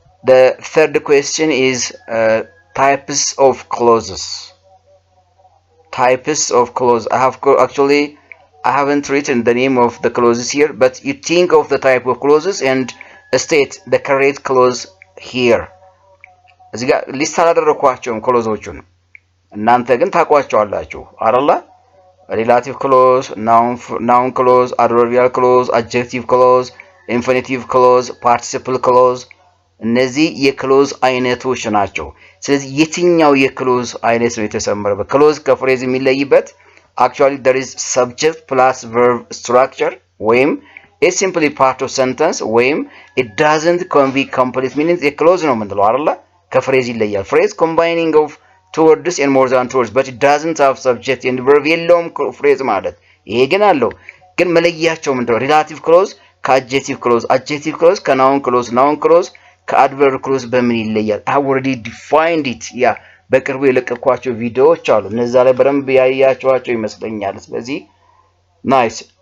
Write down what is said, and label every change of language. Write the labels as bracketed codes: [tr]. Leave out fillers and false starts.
[en] The third question is types of clauses. Types of clause. I haven't written the name of the clauses here, but you think of the type of clauses and state the correct clause here. [am] እዚህ ጋር ሊስት አላደረኳቸውም ክሎዞቹን እናንተ ግን ታቋቸዋላችሁ አይደል? ሪላቲቭ ክሎዝ፣ ናውን ክሎዝ፣ አድቨርቢያል ክሎዝ፣ አድጀክቲቭ ክሎዝ፣ ኢንፊኒቲቭ ክሎዝ፣ ፓርቲሲፕል ክሎዝ እነዚህ የክሎዝ አይነቶች ናቸው። ስለዚህ የትኛው የክሎዝ አይነት ነው የተሰመረበት? ክሎዝ ከፍሬዝ የሚለይበት [en] actually there is subject plus verb structure ወይም is simply part of sentence ወይም it doesn't convey complete meaning [am] የክሎዝ ነው የምንለው አይደል? ከፍሬዝ ይለያል። [en] phrase combining of two words and more than two words but it doesn't have subject and verb የለውም phrase [am] ማለት ይሄ ግን አለው። ግን መለያቸው ምንድነው? relative clause ከadjective clause፣ adjective clause ከnoun clause፣ noun clause ከadverb clause በምን ይለያል? [en] I already defined it. [am] ያ በቅርቡ የለቀኳቸው ቪዲዮዎች አሉ እነዛ ላይ በደንብ ያያያችኋቸው ይመስለኛል። ስለዚህ nice.